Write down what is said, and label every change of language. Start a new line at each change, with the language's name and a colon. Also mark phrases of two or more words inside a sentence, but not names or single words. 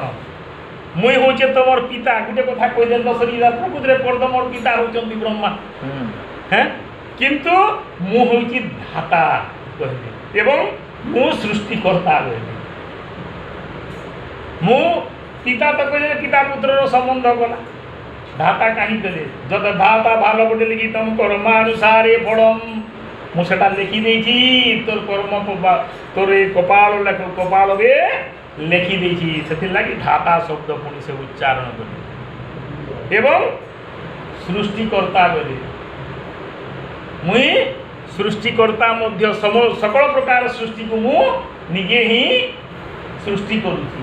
Odia: ମୁଇଁ ହଉଛେ ତମର ପିତା, ଗୋଟେ କଥା କହିଦେଲେ ତ ସରିଲା। ପ୍ରକୃତିରେ କର୍ଦ୍ଦମର ପିତା ହଉଛନ୍ତି ବ୍ରହ୍ମା, হ্যাঁ, କିନ୍ତୁ ମୁଁ ହଉଛି ଧାତା କହିଲେ, ଏବଂ ମୁଁ ସୃଷ୍ଟିକର୍ତ୍ତା କହିଲେ। ମୁଁ ପିତା ତ କହିଲେ ପିତା ପୁତ୍ରର ସମ୍ବନ୍ଧ କଲା। ଧାତା କାହି ଦେଲେ ଯତ ଧାତା ଭଲ ବଟେ ଲିଖି ତମ କର୍ମାନୁସାରେ ଫଳମ, ମୁଁ ସେଟା ଲେଖିଦେଇଛି ତୋର କର୍ମ, ତୋର ଏ କପାଳରେ ଲେଖିଦେଇଛି। ସେଥିଲାଗି ଧାତା ଶବ୍ଦ ପୁଣି ସେ ଉଚ୍ଚାରଣ କଲେ। ଏବଂ ସୃଷ୍ଟିକର୍ତ୍ତା ବୋଲି, ମୁଇଁ ସୃଷ୍ଟିକର୍ତ୍ତା ମଧ୍ୟ ସକଳ ପ୍ରକାର ସୃଷ୍ଟିକୁ ମୁଁ ନିଜେ ହିଁ ସୃଷ୍ଟି କରୁଛି।